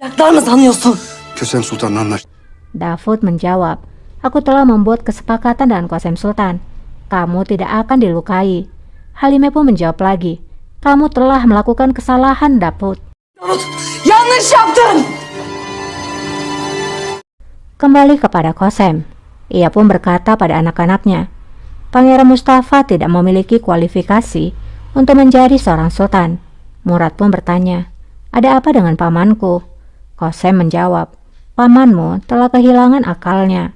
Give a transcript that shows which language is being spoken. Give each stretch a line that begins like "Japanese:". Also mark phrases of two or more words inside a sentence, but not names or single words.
Turkish: yapacaklar mı sanıyorsun? Kösem Sultan'la anlaş.
Indonesian: Davud menjawab, aku telah membuat kesepakatan dengan Qasem Sultan. Kamu tidak akan dilukai. Halime pun menjawab lagi, kamu telah melakukan kesalahan, Davud.
Turkish: Davut, yanlış yaptın.
Indonesian: Kembali kepada Qasem, ia pun berkata pada anak-anaknya, Pangeran Mustafa tidak memiliki kualifikasi untuk menjadi seorang sultan. Murad pun bertanya, ada apa dengan pamanku? Qasem menjawab, pamanmu telah kehilangan akalnya.